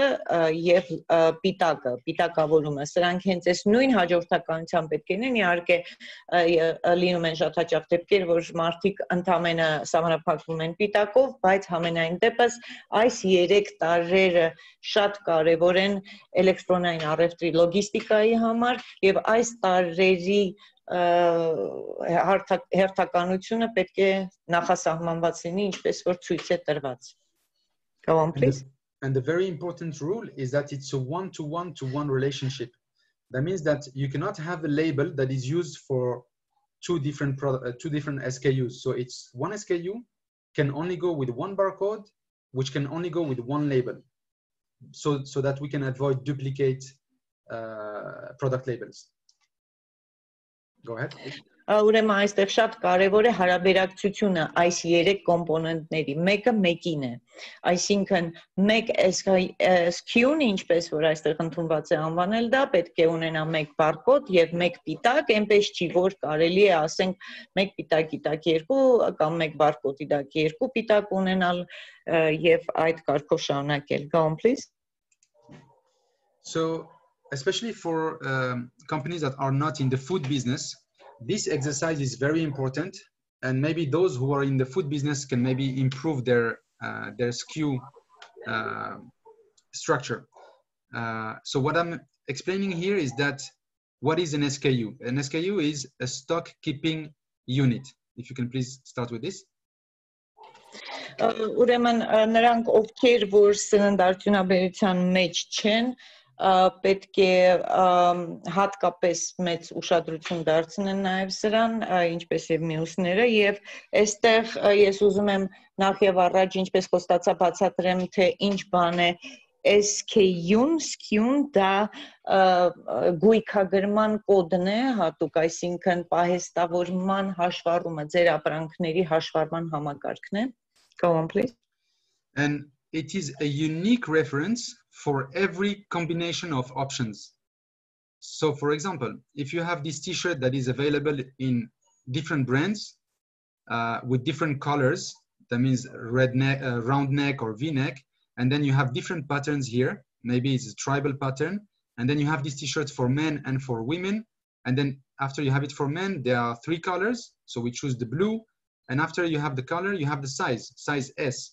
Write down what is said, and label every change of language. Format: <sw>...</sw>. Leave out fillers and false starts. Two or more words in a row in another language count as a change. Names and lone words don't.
<hy>եւ պիտակը, պիտակավորումը։ Սրանք հենց այս նույն հաջորդականությամբ պետք է լինեն, իհարկե լինում են շատ հաճախ դեպքեր, որ մարդիկ ընդամենը սահմանափակվում են պիտակով, բայց համենայն դեպս այս 3 տարրերը շատ կարևոր են էլեկտրոնային առևտրի լոգիստիկայի համար եւ այս տարրերի հերթականությունը պետք է նախասահմանված լինի, ինչպես որ ցույց է տրված.</hy> <en>Go on, please. And the very important rule is that it's a one-to-one-to-one relationship. That means that you cannot have a label that is used for two different SKUs. So it's one SKU can only go with one barcode, which can only go with one label. So that we can avoid duplicate product labels. Go ahead.</en> <hy>Ուրեմն այստեղ շատ կարևոր է հարաբերակցությունը այս 3 կոմպոնենտների, մեկը մեկին է, այսինքն մեկ SKU-ն, ինչպես որ այստեղ ընդունված է անվանել դա, պետք է ունենա մեկ բարկոդ եւ մեկ պիտակ, այնպես չի որ կարելի է ասենք մեկ պիտակի տակ 2 կամ մեկ բարկոդի տակ 2 պիտակ ունենալ եւ այդ կարգով շարունակել.</hy> <en>Go on, please. So especially for companies that are not in the food business, this exercise is very important, and maybe those who are in the food business can maybe improve their SKU structure. So what I'm explaining here is that what is an SKU? An SKU is a stock keeping unit. If you can please start with this.</en> <hy>Ուրեմն նրանք ովքեր որ սննդարդյունաբերության մեջ չեն, պետք է հատկապես մեծ ուշադրություն դարձնեն նաև սրան, ինչպես եւ մյուսները, եւ այստեղ ես ուզում եմ նախ եւ առաջ ինչպես խոստացա բացատրեմ, թե ինչ բան է SKU-ն դա գույքագրման կոդն է հատուկ, այսինքն պահեստավորման հաշվառումը, ձեր ապրանքների հաշվառման համակարգն է.</hy> <en>Go on, please. And it is a unique reference for every combination of options. So for example, if you have this t-shirt that is available in different brands with different colors, that means red neck, round neck or v-neck, and then you have different patterns here, maybe it's a tribal pattern, and then you have these t-shirts for men and for women, and then after you have it for men, there are 3 colors, so we choose the blue, and after you have the color, you have the size S.</en>